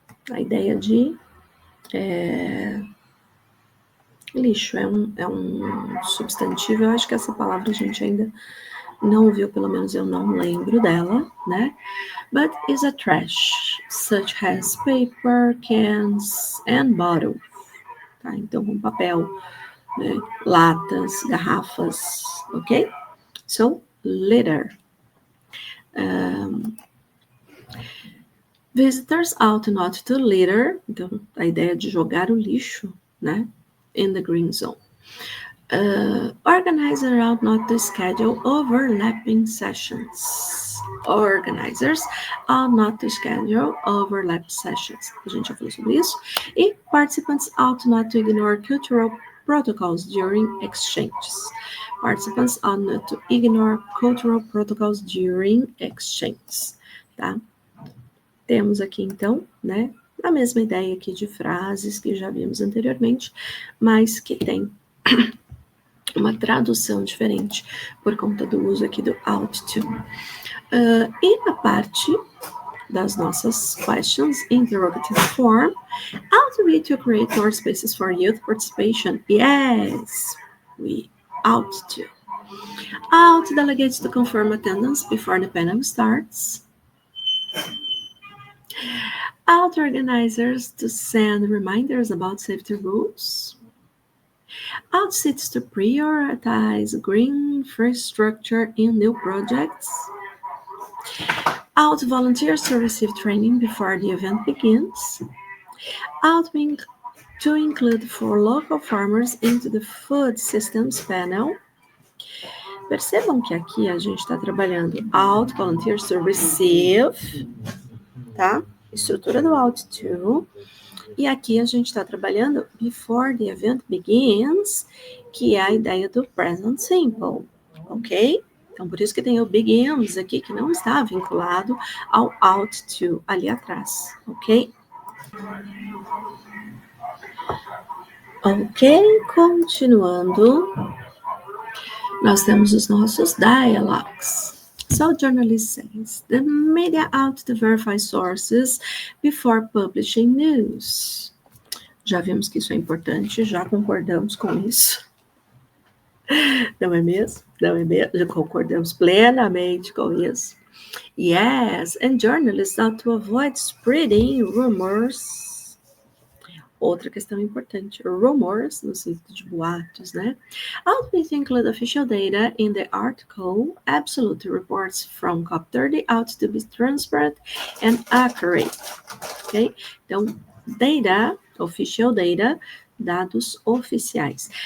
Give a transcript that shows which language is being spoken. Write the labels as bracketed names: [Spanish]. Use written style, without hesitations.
[Portuguese] A ideia de lixo é um substantivo. Eu acho que essa palavra a gente ainda não ouviu, pelo menos eu não lembro dela, né? [English] But is a trash, such as paper, cans and bottles. [Portuguese] Tá? Então, com papel, né? Latas, garrafas, ok? [English] So, litter. Visitors ought not to litter. [Portuguese] Então, a ideia de jogar o lixo, né? [English] In the green zone. Organizers ought not to schedule overlapping sessions. Organizers ought not to schedule overlap sessions. [Portuguese] A gente já falou sobre isso. [English] E participants ought not to ignore cultural protocols during exchanges. Participants ought not to ignore cultural protocols during exchanges. Tá? [Portuguese] Temos aqui, então, né, a mesma ideia aqui de frases que já vimos anteriormente, mas que tem uma tradução diferente por conta do uso aqui do ought to. E a parte das nossas [English] questions, interrogative form, ought we to create more spaces for youth participation? Yes, we ought to. Ought delegates to confirm attendance before the panel starts. Ought organizers to send reminders about safety rules. Ought cities to prioritize green infrastructure in new projects. Ought volunteers to receive training before the event begins. Ought to include for local farmers into the food systems panel. [Portuguese] Percebam que aqui a gente está trabalhando [English] ought volunteers to receive, [Portuguese] tá? Estrutura do ought to. E aqui a gente está trabalhando [English] before the event begins, [Portuguese] que é a ideia do present simple, ok? Então, por isso que tem o begins aqui, que não está vinculado ao ought to ali atrás, ok? Ok, continuando, nós temos os nossos dialogues. [English] So, journalist says, the media ought to verify sources before publishing news. [Portuguese] Já vimos que isso é importante, já concordamos com isso. Não é mesmo? Não é mesmo? Já concordamos plenamente com isso. [English] Yes, and journalists ought to avoid spreading rumors. [Portuguese] Outra questão importante, rumors, no sentido de boatos, né? [English] Ought to include official data in the article. Absolute reports from COP30 ought to be transparent and accurate. Ok? [Portuguese] Então, data, official data, dados oficiais.